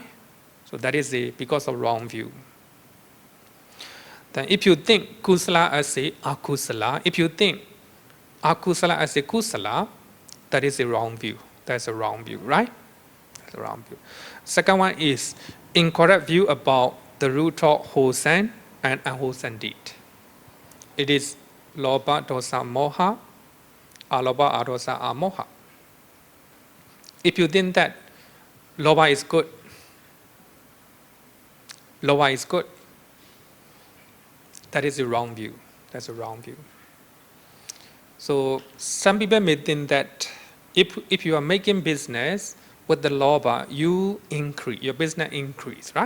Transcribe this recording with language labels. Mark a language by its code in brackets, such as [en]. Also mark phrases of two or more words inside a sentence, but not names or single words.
[en] So that is because of wrong view. Then if you think kusala as a akusala, if you think akusala as a kusala, that is a wrong view. That's a wrong view, right? That's a wrong view. Second one is incorrect view about the root of wholesome and unwholesome deed. It is loba, [pi] dosa, moha, aloba, adosa, amoha. [en] If you think that loba is good, that is a wrong view. That's a wrong view. So some people may think that if you are making business with the loba, you increase, your business increase, right?